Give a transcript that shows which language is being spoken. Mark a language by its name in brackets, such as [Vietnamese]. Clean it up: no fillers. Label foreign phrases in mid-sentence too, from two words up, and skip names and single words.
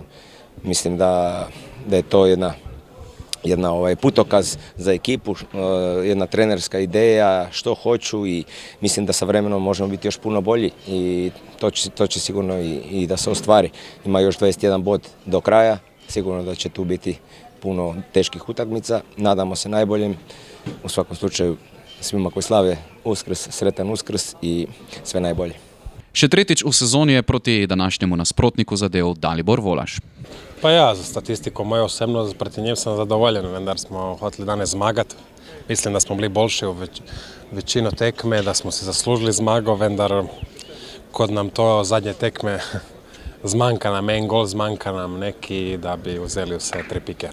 [Croatian] Mislim da je to jedna putokaz za ekipu, jedna trenerska ideja, što hoću i mislim da sa vremenom možemo biti još puno bolji i to će sigurno i da se ostvari. Ima još 21 bod do kraja, sigurno da će tu biti puno teških utakmica, nadamo se najboljem, u svakom slučaju svima koji slave Uskrs, sretan Uskrs i sve najbolje. [Slovenian] Še tretjič v sezoni je proti današnjemu nasprotniku zadel Dalibor Volaš. Pa ja, za statistiko moje osebno, proti njim sam zadovoljen, vendar smo hoteli danes zmagati. Mislim da smo bili boljši v večino tekme, da smo si zaslužili zmago, vendar kod nam to zadnje tekme zmanjka nam en gol, zmanjka nam neki da bi vzeli vse tri pike.